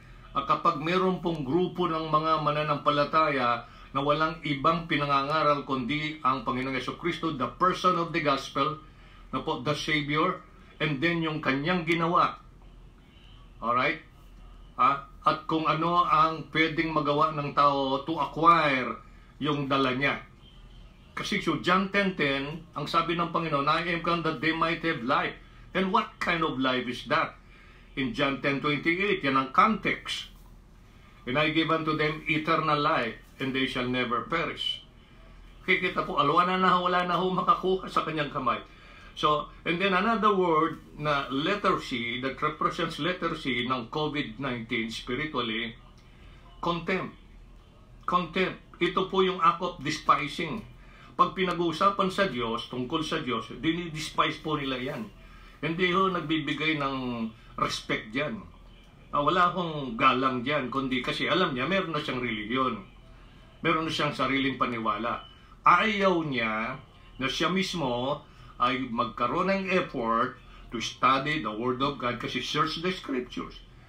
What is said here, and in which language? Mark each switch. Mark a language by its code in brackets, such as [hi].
[tl] Kapag meron pong grupo ng mga mananampalataya na walang ibang pinangangaral kundi ang Panginoong Jesucristo, [en] the person of the gospel, [tl] na po, [en] the Savior, [tl] and then yung kanyang ginawa. Alright? At kung ano ang pwedeng magawa ng tao [en] to acquire [tl] yung dala niya. [en] Kasi so John 10:10, [tl] ang sabi ng Panginoon, [en] I am come that they might have life. And what kind of life is that? In John 10:28, yan ang context. And I give unto them eternal life, and they shall never perish. [tl] Kikita po, wala na ho makakuha sa kanyang kamay. So, and then another word na letter C, [en] that represents letter C ng COVID-19 spiritually, contempt. [tl] Contempt. Ito po yung act of despising. Pag pinag-uusapan sa Diyos, tungkol sa Diyos, dinidespise po nila yan. Hindi ho nagbibigay ng respect dyan. Wala akong galang dyan, kundi kasi alam niya, meron na siyang religiyon. Meron na siyang sariling paniwala. Ayaw niya na siya mismo ay magkaroon ng effort [en] to study the Word of God [tl] kasi [en] search the Scriptures.